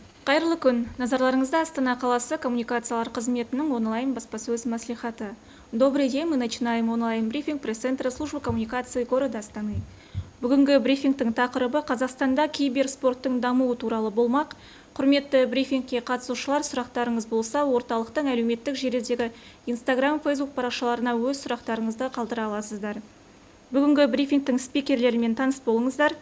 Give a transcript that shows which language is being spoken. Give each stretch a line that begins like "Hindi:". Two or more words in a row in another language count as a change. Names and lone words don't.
Kazakh: Қайырлы күн. Назарларыңызда Астана қаласы коммуникациялар қызметінің онлайн баспасөз мәслихаты.
Russian: Добрый день, мы начинаем онлайн-брифинг пресс-центра службы коммуникации города Астаны.
Kazakh: Бүгінгі брифингтің тақырыбы Қазақстанда киберспорттың дамуы туралы болмақ. Құрметті брифингке қатысушылар, сұрақтарыңыз болса, орталықтың әлеуметтік желідегі Instagram, Facebook парақшаларына өз сұрақтарыңызды қалдыра аласыздар. Бүгінгі брифингтің спикерлерімен таныс болыңыздар.